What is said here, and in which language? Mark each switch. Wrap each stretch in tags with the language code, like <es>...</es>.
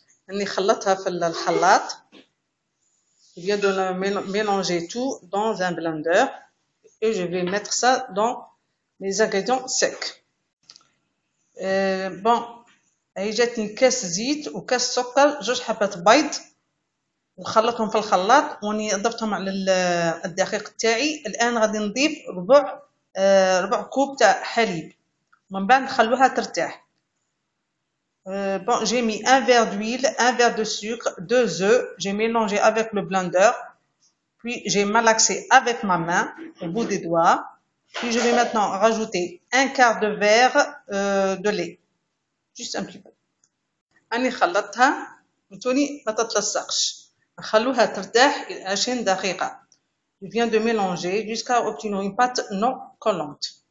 <ar>Je خلطها في الخلاط.</ar> <fr>Je viens de mélanger tout dans un blender et je vais mettre ça dans les ingrédients secs.</fr> <ar>Bon, هي جاتني كاس زيت وكاس سكر، 2 حبات بيض، وخلطهم في الخلاط وني ضفتهم على الدقيق تاعي. الآن غادي نضيف ربع كوب تاع حليب، من بعد نخلوها ترتاح.</ar> <fr>Bon, j'ai mis 1 verre d'huile, 1 verre de sucre, 2 œufs, j'ai mélangé avec le blender, puis j'ai malaxé avec ma main au bout des doigts, puis je vais maintenant rajouter 1/4 de verre de lait, juste un petit peu.</fr> <ar>أنا خلطتها وتوني ما تتلصقش، نخلوها ترتاح 20 دقيقة.</ar> <fr>Je viens de mélanger jusqu'à obtenir une pâte non collante.</fr>